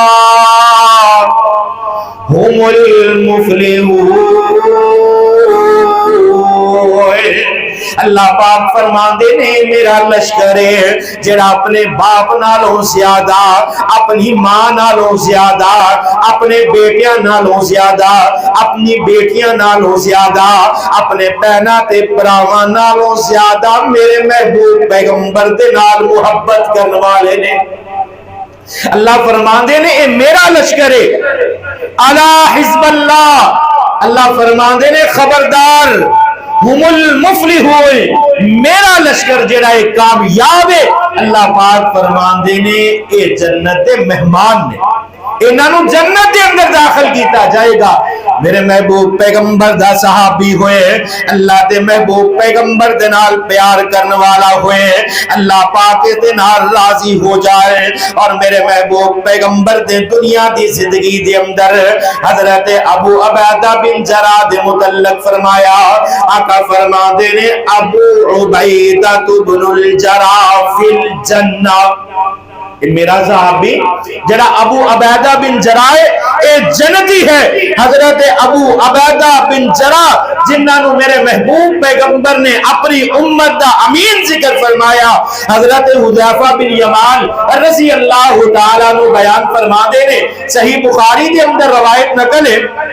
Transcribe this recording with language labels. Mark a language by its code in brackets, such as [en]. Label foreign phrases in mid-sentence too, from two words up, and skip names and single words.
[ar] ہم المفلحون [pa] اللہ پاک فرما دینے میرا لشکر ہے جڑا اپنے باپ نالوں زیادہ اپنی ماں نالوں زیادہ اپنے بیٹیاں نالوں زیادہ اپنی بیٹیاں نالوں زیادہ اپنے بہناں تے بھراواں نالوں زیادہ میرے محبوب پیغمبر دے نال محبت کرنے والے نے اللہ فرما دینے اے میرا لشکر ہے [ar] الا حزب اللہ [pa] اللہ فرما دینے خبردار [ar] ہم المفلحون [pa] میرا لشکر جڑا ہے کامیاب ہے اللہ پاک فرمان دینے اے جنت دے مہمان نے انہاں نو جنت دے اندر داخل کیتا جائے گا میرے محبوب پیغمبر دا صحابی ہوئے اللہ دے محبوب پیغمبر دے نال پیار کرنے والا ہوئے اللہ پاک دے نال راضی ہو جائے اور میرے محبوب پیغمبر دے دنیا دی زندگی دے اندر حضرت ابو عبیدہ بن جراح دے متعلق فرمایا آقا فرما دینے ابو عبیدہ بن الجراح [ar] فی الجنہ [pa] میرا صحابی جڑا ابو عبیدہ بن جراح اے جنتی ہے حضرت ابو عبیدہ بن جراح جنہاں نو میرے محبوب پیغمبر نے اپنی امت دا امین ذکر فرمایا حضرت حذیفہ بن یمان رضی اللہ تعالیٰ نو بیان فرما دینے صحیح بخاری دے اندر روایت نقل ہے